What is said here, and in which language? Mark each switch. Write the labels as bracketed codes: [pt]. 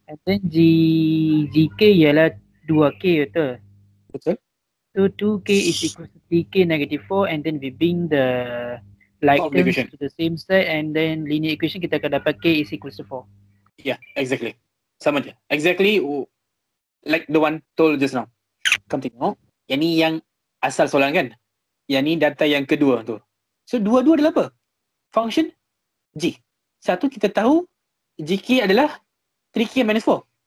[en] And then GK [ms] ialah 2K, betul? Betul. [en] So 2K is equal to 3K negative 4 and then we bring the like Form terms equation. to the same side and then linear equation [ms] kita akan dapat [en] K is equal to 4. Yeah, exactly. [ms] Sama je. [en] Exactly like the one told just now. [ms] Kamu tengok. Yang ni yang asal soalan kan? Yang ni data yang kedua tu. So dua-dua adalah apa? Function G. Satu kita tahu GK adalah 3K minus 4.